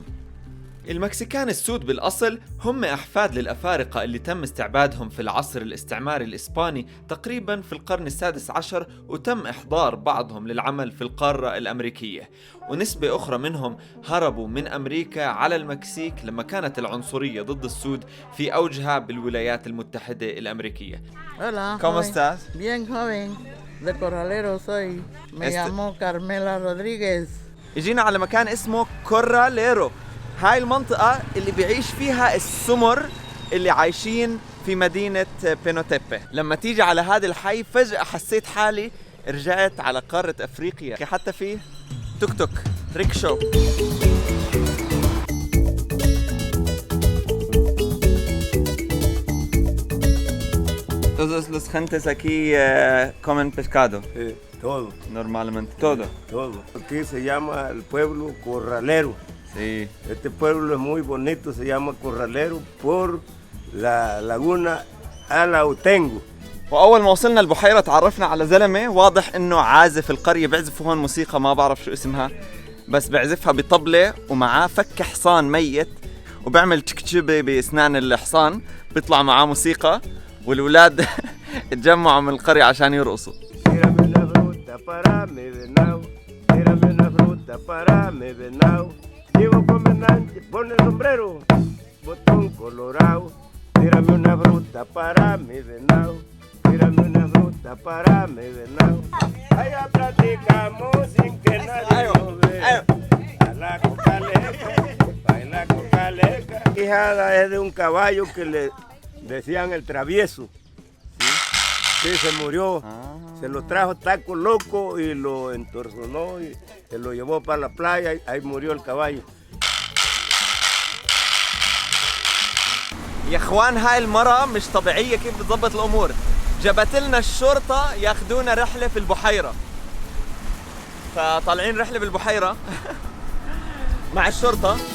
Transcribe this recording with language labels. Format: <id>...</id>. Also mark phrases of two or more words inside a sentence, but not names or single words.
<ar>المكسيكان السود بالأصل هم أحفاد للأفارقة اللي تم استعبادهم في العصر الاستعماري الإسباني تقريباً في القرن السادس عشر، وتم إحضار بعضهم للعمل في القارة الأمريكية، ونسبة أخرى منهم هربوا من أمريكا على المكسيك لما كانت العنصرية ضد السود في أوجها بالولايات المتحدة الأمريكية.</ar> <es>Hola. ¿Cómo estás? Bien joven. De Corralero soy. Me llamo Carmela Rodríguez.</es> <ar>يجينا على مكان اسمه كوراليرو. هاي المنطقة اللي بيعيش فيها السمر اللي عايشين في مدينة بينوتيبي. لما تيجي على هذا الحي فجأة حسيت حالي رجعت على قارة أفريقيا، حتى في توك توك ريكشو.</ar> <es>Todos los gentes aquí comen pescado. Sí, todo. Normalmente. Todo. Todo. Aquí se llama el pueblo Corralero. Sí. Este pueblo es muy bonito, se llama Corralero por la laguna Alautengo. وأول ما وصلنا البحيرة تعرفنا على زلمة واضح إنه عازف القرية، بيعزفوا هون موسيقى ما بعرف شو اسمها، بس بيعزفها بطبلة ومعاه فك حصان ميت، وبيعمل تشكتشبة بأسنان الحصان، بيطلع معاه موسيقى، والولاد اتجمعوا من القرية عشان يرقصوا. Tírame una fruta para mi venado, tírame una fruta para mi venado. Llevo comandante, pone el sombrero, botón colorado. Tírame una fruta para mi venado, tírame una fruta para mi venado. Allá platicamos sin que nadie nos vea. A la cocaleca, baila cocaleca. Quijada es de un caballo que le decían el travieso. Sí, se murió. Se lo trajo taco loco y lo entorzonó y se lo llevó para la playa y ahí murió el caballo.</es> <ar>يا اخوان هاي المرة مش طبيعية كيف بتضبط الامور. جابت لنا الشرطة ياخذونا رحلة في البحيرة. فطالعين رحلة بالبحيرة مع الشرطة.</ar>